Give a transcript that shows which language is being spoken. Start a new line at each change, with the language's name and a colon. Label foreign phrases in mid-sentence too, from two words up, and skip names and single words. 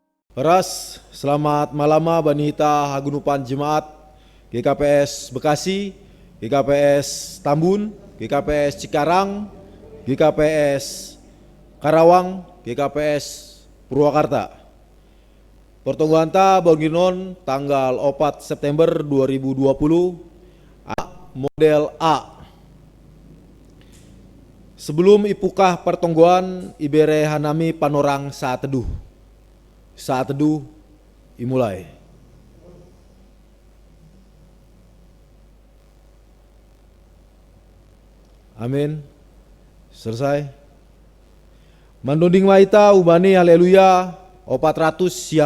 Batak Simalungun: Ras,
Indonesian: selamat malam
Batak Simalungun: Banita Hagunupan Jemaat GKPS Bekasi, GKPS Tambun, GKPS Cikarang, GKPS Karawang, GKPS Purwakarta. Pertungguan ta Boginon tanggal 4 September 2020 model A. Sebelum ipukah pertungguan ibere hanami panorang
Indonesian: saat teduh. Saat teduh dimulai. Amin. Selesai.
Batak Simalungun: Mandunding waita ubani haleluya 456.